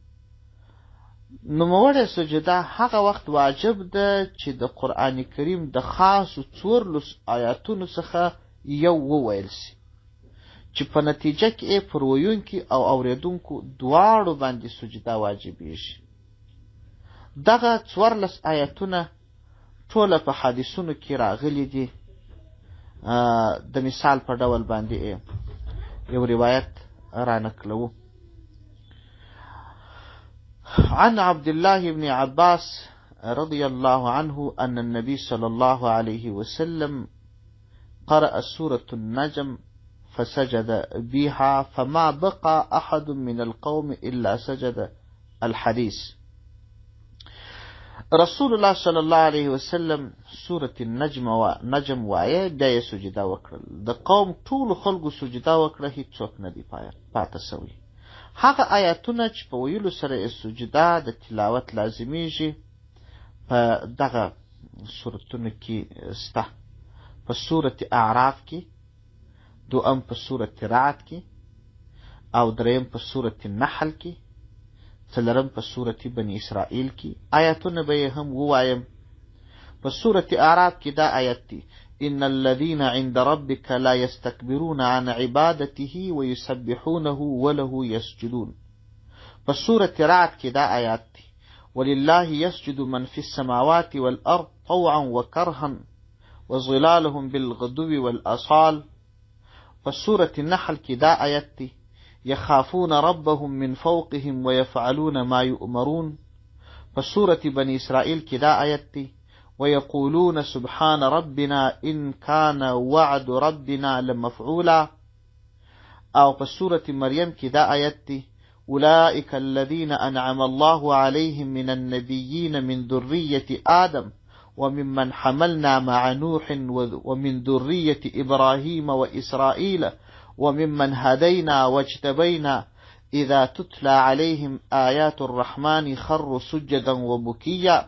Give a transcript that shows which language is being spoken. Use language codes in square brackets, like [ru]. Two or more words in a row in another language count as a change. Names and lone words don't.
[ps] نوموړې سجده هغه وخت واجب ده چې د قرآن کریم د خاصو 14 آیاتونو څخه یو وویل سي، چې په نتیجه کې پر ویونکي او اوریدونکو دواړو باندې سجده واجبېږي. دغه 14 آیاتونه ټوله په حدیثونو کې راغلي دي. د مثال په ډول باندې یو روایت را نقلوو. [ar] عن عبد الله بن عباس رضي الله عنه أن النبي صلى الله عليه وسلم قرأ سورة النجم فسجد بها فما بقى أحد من القوم إلا سجد. [ps] الحديث. رسول الله [ar] صلی الله علیه وسلم [ps] سورة النجم وایه بیا یې سجده وکړل. د قوم ټولو خلکو سجده وکړه، هیڅوک نه دی پاته سوی. هغه آیاتونه چې په ویلو سره سجده د تلاوت لازمیږي په دغه سورتونو کې سته. په سورة اعراف کې، دوم په سورة رعد کې، او دریم په سورة النحل کې، څلرم په سورة بني اسرائیل کې. آیاتونه به یې هم ووایم. په سورة اعراف کې دا آیت دی: [ar] ان الذين عند ربك لا يستكبرون عن عبادته ويسبحونه وله يسجدون. [ps] په سورة رعد کې دا آیات دی: [ar] ولله يسجد من في السماوات والأرض طوعا وكرها وظلالهم بالغدو والأصال. [ps] په سورة النحل کې دا آیت دی: [ar] يخافون ربهم من فوقهم ويفعلون ما يؤمرون. [ps] په سورة بني اسرائیل کې دا آیت دی: [ar] ويقولون سبحان ربنا إن كان وعد ربنا لمفعولا. [ps] او په سورة مريم کې دا آیت دی: [ar] أولئك الذين أنعم الله عليهم من النبيين من ذرية آدم وممن حملنا مع نوح ومن ذرية إبراهيم وإسرائيل وممن هدينا واجتبينا إذا تتلى عليهم آيات الرحمن خروا سجدا وبكيا.